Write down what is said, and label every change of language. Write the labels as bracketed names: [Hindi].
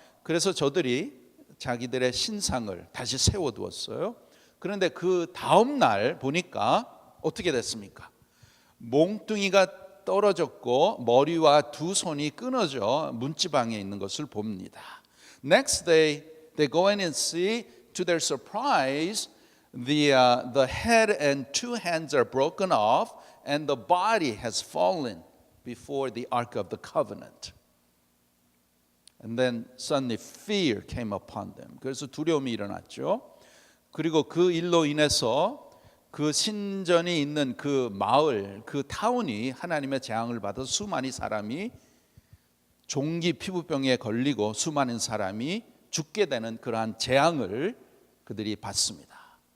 [Korean] 그래서 저들이 자기들의 신상을 다시 세워두었어요. 그런데 그 다음 날 보니까 어떻게 됐습니까? 몽둥이가 떨어졌고 머리와 두 손이 끊어져 문지방에 있는 것을 봅니다. [English] Next day, they go in and see. To their surprise, the head and two hands are broken off, and the body has fallen before the Ark of the Covenant. And then suddenly fear came upon them. [Korean] 그래서 두려움이 일어났죠. 그리고 그 일로 인해서 그 신전이 있는 그 마을, 그 타운이 하나님의 재앙을 받아 수많은 사람이 종기 피부병에 걸리고 수많은 사람이 죽게 되는 그러한 재앙을 그들이 받습니다.